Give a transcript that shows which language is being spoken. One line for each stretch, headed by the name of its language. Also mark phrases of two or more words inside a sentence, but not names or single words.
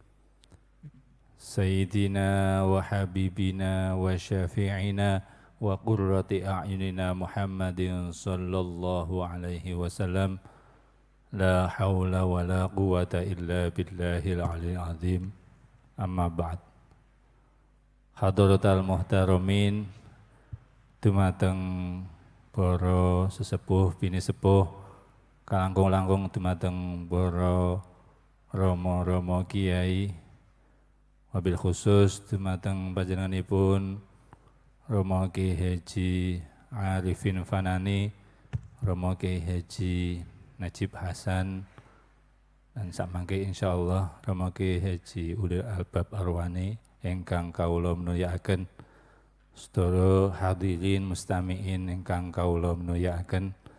Arabic: سيدنا وحبيبنا وشفيعنا وقرة أعيننا محمد صلى الله عليه وسلم. لا حول ولا قوة إلا بالله العلي العظيم. أما بعد. حضرات المحترمين,
Javanese: dumateng para sesepuh bini sepuh, kalangkung-langkung dumateng para rama-rama kiai,
Arabic: وبالخصوص
Javanese: dumateng panjenenganipun Rama Ki Haji Arifin Fanani, Rama Ki Haji Najib Hasan, dan samangke insyaallah Rama Ki Haji Ulil Albab Arwani ingkang kawula mulyakaken, sedaya
Arabic: حاضرين مستمعين
Javanese: ingkang kawula mulyakaken.